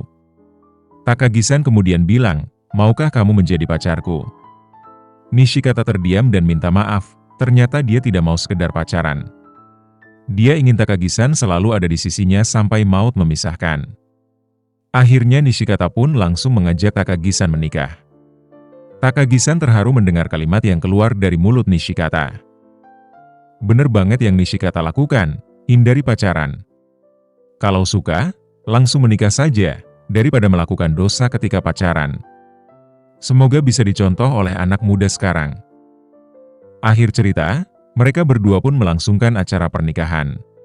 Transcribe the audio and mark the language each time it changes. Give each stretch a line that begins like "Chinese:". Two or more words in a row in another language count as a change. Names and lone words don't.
Indonesian: Takagi-san kemudian bilang, maukah kamu menjadi pacarku? Nishikata terdiam dan minta maaf, ternyata dia tidak mau sekedar pacaran. Dia ingin Takagi-san selalu ada di sisinya sampai maut memisahkan. Akhirnya Nishikata pun langsung mengajak Takagi-san menikah. Takagi-san terharu mendengar kalimat yang keluar dari mulut Nishikata. Bener banget yang Nishikata lakukan, hindari pacaran. Kalau suka, langsung menikah saja, daripada melakukan dosa ketika pacaran. Semoga bisa dicontoh oleh anak muda sekarang. Akhir cerita, mereka berdua pun melangsungkan acara pernikahan.